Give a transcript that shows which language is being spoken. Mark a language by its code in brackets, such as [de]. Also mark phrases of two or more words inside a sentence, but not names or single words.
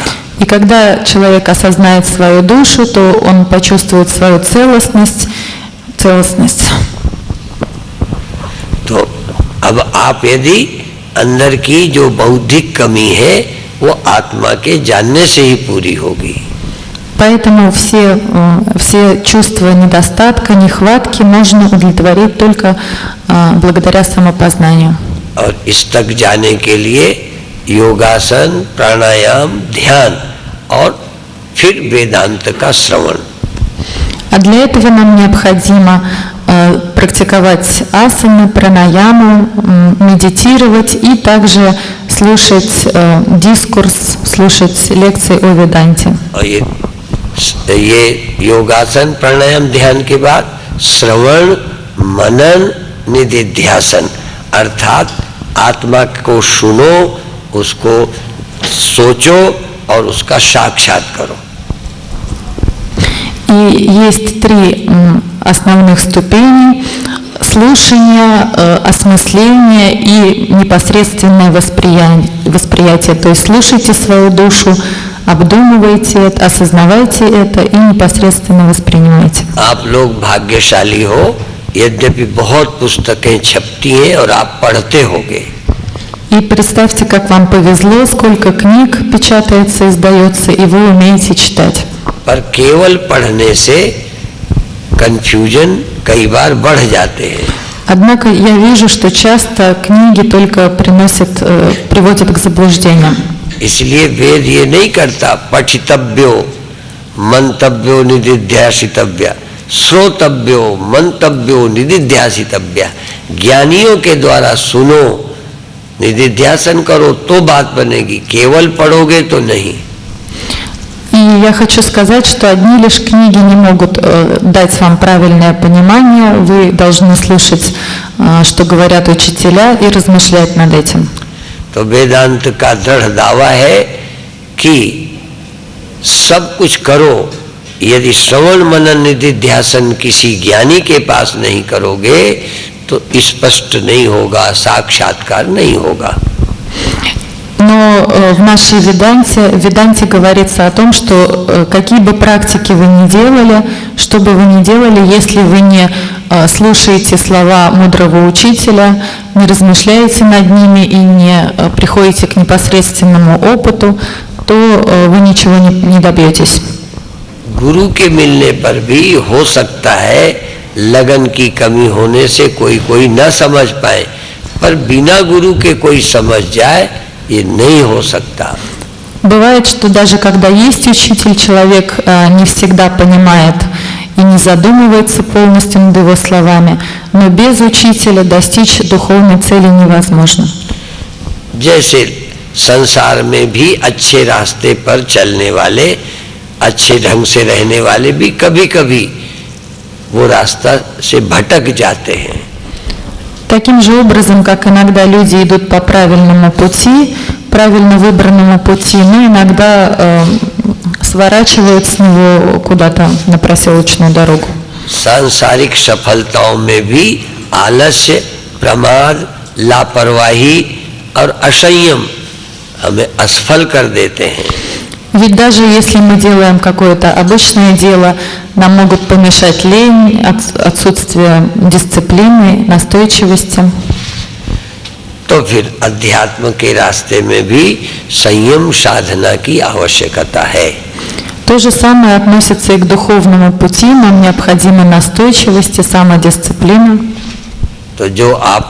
[ru] И когда человек осознает свою душу, то он почувствует свою целостность. [hi] तो अब आप यदि अंदर की जो बौद्धिक कमी है वो आत्मा के जानने से ही पूरी होगी। [ru] Поэтому все чувства недостатка, нехватки можно удовлетворить только благодаря самопознанию. [hi] और इस तक जाने के लिए योगासन, प्राणायाम, ध्यान और फिर वेदांत का श्रवण। [ru] А для этого нам необходимо практиковать асаны, пранаяму, медитировать и также слушать дискурс, слушать лекции о Веданте. [hi] और ये योगासन, प्राणायाम, ध्यान के बाद श्रवण, मनन, निधिध्यासन, अर्थात आत्मा को सुनो, उसको सोचो और उसका साक्षात करो। [ru] И есть три основных ступени: слушание, осмысление и непосредственное восприятие. То есть слушайте свою душу, обдумывайте это, осознавайте это и непосредственно воспринимайте. [hi] आप लोग भाग्यशाली हो, यद्यपि बहुत पुस्तकें छपती हैं और आप पढ़ते होंगे। [ru] И представьте, как вам повезло, сколько книг печатается, издается, и вы умеете читать. [hi] पर केवल पढ़ने से कंफ्यूजन कई बार बढ़ जाते हैं। [ru] Однако я вижу, что часто книги только приводят к заблуждениям. [hi] इसलिए वेद ये नहीं करता [sa] पठितव्यो मंतव्यो निदिध्यासितव्य, श्रोतव्यो मंतव्यो निदिध्यासितव्य। [hi] ज्ञानियों के द्वारा सुनो, निदिध्यासन करो तो बात बनेगी, केवल पढ़ोगे तो नहीं। [ru] И я хочу сказать, что одни лишь книги не могут дать вам правильное понимание. Вы должны слушать, что говорят учителя, и размышлять над этим. [hi] तो वेदांत का दृढ़ दावा है कि सब कुछ करो, यदि श्रवण मनन निधिध्यासन किसी ज्ञानी के पास नहीं करोगे तो स्पष्ट नहीं होगा, साक्षात्कार नहीं होगा। [ru] Но в нашей Веданте говорится о том, что какие бы практики вы ни делали, что бы вы ни делали, если вы не слушаете слова мудрого учителя, не размышляете над ними и не приходите к непосредственному опыту, то вы ничего не добьетесь. [hi] गुरु के मिलने पर भी हो सकता है लगन की कमी होने से कोई न समझ पाए, पर बिना गुरु के कोई समझ जाए ये नहीं हो सकता। [ru] Бывает, что даже когда есть учитель, человек не всегда понимает и не задумывается полностью над его словами, но без учителя достичь духовной цели невозможно. [hi] जैसे संसार में भी अच्छे रास्ते पर चलने वाले, अच्छे ढंग से रहने वाले भी कभी कभी वो रास्ता से भटक जाते हैं। [ru] Таким же образом, как иногда люди идут по правильному пути, правильно выбранному пути, но иногда сворачивают с него куда-то на проселочную дорогу. [hi] सांसारिक सफलताओं में भी आलस्य, प्रमाद, लापरवाही और असंयम हमें असफल कर देते हैं। [ru] Ведь даже если мы делаем какое-то обычное дело, нам могут помешать лень, отсутствие дисциплины, настойчивости. [hi] तो फिर अध्यात्म के रास्ते में भी संयम साधना की आवश्यकता है। [ru] То же самое относится и к духовному пути. Нам необходима настойчивость и самодисциплина. [hi] तो जो आप